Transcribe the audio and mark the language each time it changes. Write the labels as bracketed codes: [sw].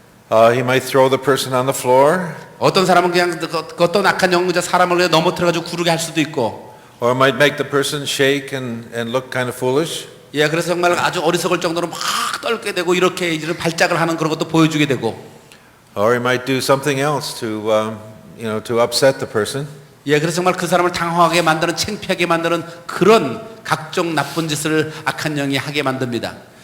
[en] He might throw the person on the floor, [ko] 어떤 사람은 그냥 어떤 악한 영 사람을 그냥 넘어뜨려가지고 구르게 할 수도 있고, [en] or might make the person shake and look kind of foolish. [ko] 예, 그래서 정말 아주 어리석을 정도로 막 떨게 되고 이렇게 이런 발작을 하는 그런 것도 보여주게 되고, [en] Or he might do something else to upset the person. [ko] 예, 그래서 정말 그 사람을 당황하게 만드는, 창피하게 만드는 그런 각종 나쁜 짓을 악한 영이 하게 만듭니다.